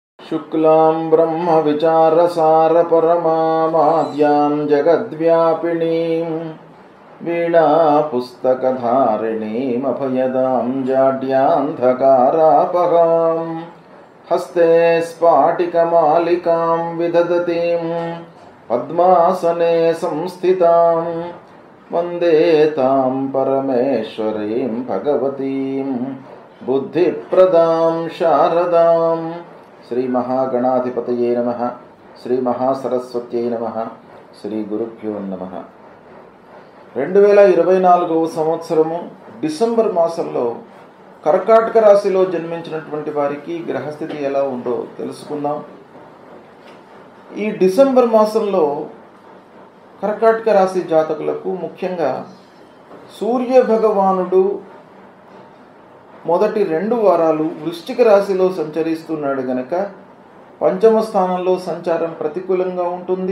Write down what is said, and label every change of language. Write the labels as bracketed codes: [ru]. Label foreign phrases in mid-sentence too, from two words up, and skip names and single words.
[sa] शुक्लां ब्रह्मविचारसारपरमामाद्यां जगद्व्यापिनीं वीणापुस्तकधारिणीमभयदां जाड्यान्धकारापहां हस्ते स्फाटिकमालिकां विदधतीं पद्मासने संस्थितां वन्दे तां परमेश्वरीं भगवतीं बुद्धिप्रदां शारदां। श्री महागणाधिपतये नमः। श्री महासरस्वत्यै नमः। श्री गुरुभ्यो नमः। [te] 2024వ సంవత్సరము డిసెంబర్ మాసంలో కర్కాటక రాశిలో జన్మించినటువంటి వారికి గ్రహస్థితి ఎలా ఉందో తెలుసుకుందాం. ఈ డిసెంబర్ మాసంలో కర్కాటక రాశి జాతకులకు ముఖ్యంగా సూర్య భగవానుడు మొదటి 2 వారాలు వృశ్చిక రాశిలో సంచరిస్తున్నాడు గనక పంచమ స్థానంలో సంచారం ప్రతికూలంగా ఉంటుంది.